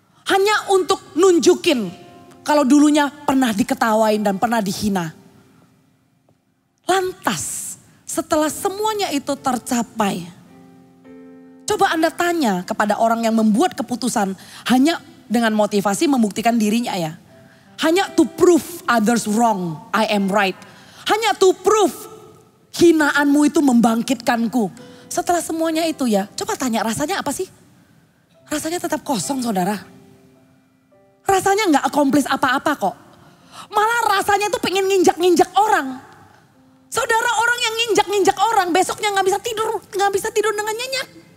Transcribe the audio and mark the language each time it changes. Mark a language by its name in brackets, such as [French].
[Indonesian] Hanya untuk nunjukin kalau dulunya pernah diketawain dan pernah dihina. Lantas setelah semuanya itu tercapai. Coba Anda tanya kepada orang yang membuat keputusan hanya dengan motivasi membuktikan dirinya ya. [English] Hanya to prove others wrong, I am right. [Indonesian] Hanya [English] to prove [Indonesian] hinaanmu itu membangkitkanku. Setelah semuanya itu ya, coba tanya rasanya apa sih? Rasanya tetap kosong saudara. Rasanya gak accomplish apa-apa kok. Malah rasanya tuh pengen nginjak-nginjak orang. Saudara, orang yang nginjak-nginjak orang besoknya gak bisa tidur dengan nyenyak.